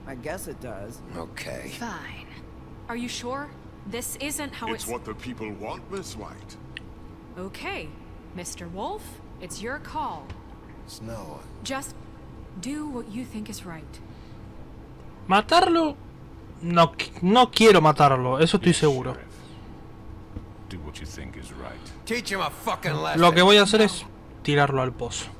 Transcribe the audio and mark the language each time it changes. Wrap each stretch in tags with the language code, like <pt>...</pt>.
<en>I guess it does. Okay. Fine. Are you sure? This isn't how It's what the people want, Miss White. Okay. Mr. Wolf, it's your call. Snow. Just do what you think is right.</en> <es>¿Matarlo? No, no quiero matarlo, eso estoy seguro.</es> <en>Sheriff. Do what you think is right. Teach him a fucking lesson.</en> <es>Lo que voy a hacer es tirarlo al pozo.</es>